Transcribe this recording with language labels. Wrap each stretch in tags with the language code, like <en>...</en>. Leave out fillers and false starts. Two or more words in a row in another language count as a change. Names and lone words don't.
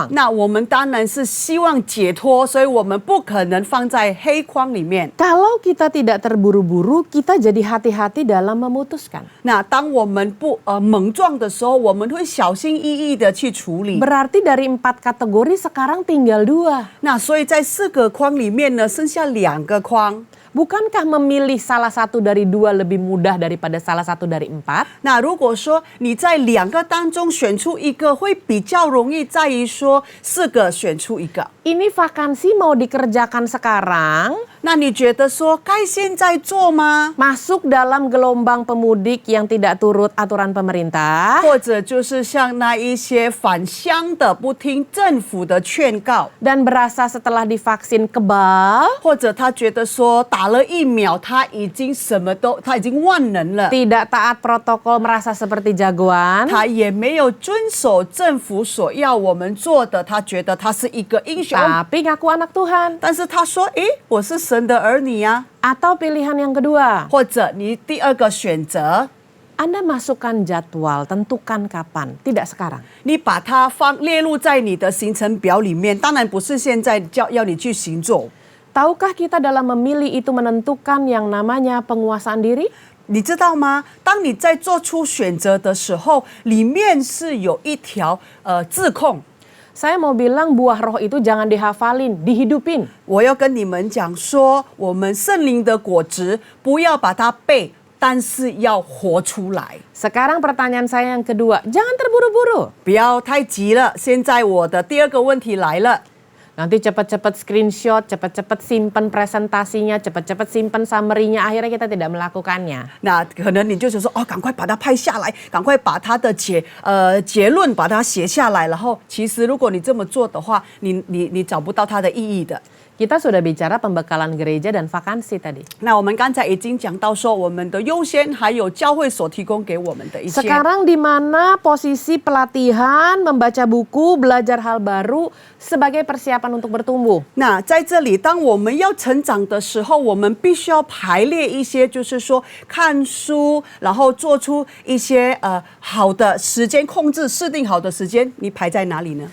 <zh>那我们当然是希望解脱，所以我们不可能放在黑框里面。</zh> <id>Kalau kita tidak terburu-buru, kita jadi hati-hati dalam memutuskan.</id> <zh>那当我们不莽撞的时候，我们会小心翼翼的去处理。</zh> <id>Berarti dari 4 kategori sekarang tinggal 2.</id> <zh>那所以在4个框里面呢，剩下2个框。</zh> <id>Bukankah memilih salah satu dari dua lebih mudah daripada salah satu dari empat?</id> <zh>那如果说你在2个当中选出一个，会比较容易在于说4个选出一个。</zh> <id>Ini vakansi mau dikerjakan sekarang,</id> <zh>那你觉得说该现在做吗？</zh> <id>masuk dalam gelombang pemudik yang tidak turut aturan pemerintah,</id> <zh>或者就是像那一些返乡的不听政府的劝告，</zh> <id>dan berasa setelah divaksin kebal,</id> <zh>或者他觉得说打了疫苗他已经万能了，</zh> <id>tidak taat protokol merasa seperti jagoan,</id> <zh>他也没有遵守政府所要我们做的，他觉得他是一个英雄。</zh> <id>tapi ngaku anak Tuhan.</id> <zh>但是他说：“诶，我是神的儿女呀、</zh> <id>Atau pilihan yang kedua,</id> <zh>或者你第二个选择，</zh> <id>Anda masukkan jadwal, tentukan kapan, tidak sekarang.</id> <zh>你把它列入在你的行程表里面，当然不是现在要你去行做。</zh> <id>Tahukah kita dalam memilih itu menentukan yang namanya penguasaan diri?</id> <zh>你知道吗？当你在做出选择的时候，里面是有一条自控。</zh> <id>Saya mau bilang buah roh itu jangan dihafalin, dihidupin.</id> <zh>我要跟你们讲说，我们圣灵的果子不要把它背，但是要活出来。</zh> <id>Sekarang pertanyaan saya yang kedua, jangan terburu-buru.</id> <zh>不要太急了。现在我的第二个问题来了。</zh> <id>Nanti cepat-cepat screenshot, cepat-cepat simpen presentasinya, cepat-cepat simpen summary-nya, akhirnya kita tidak melakukannya.</id> <zh>那可能你就是说，哦，赶快把它拍下来，赶快把它的结论把它写下来。然后，其实如果你这么做的话，你找不到它的意义的。</zh> <id>Kita sudah bicara pembekalan gereja dan vakansi tadi.</id> <zh>那我们刚才已经讲到说，我们的优先还有教会所提供给我们的一切。</zh> <id>Sekarang di mana posisi pelatihan, membaca buku, belajar hal baru sebagai persiapan untuk bertumbuh?</id> <zh>那在这里，当我们要成长的时候，我们必须要排列一些，就是说看书，然后做出一些好的时间控制，设定好的时间，你排在哪里呢？</zh>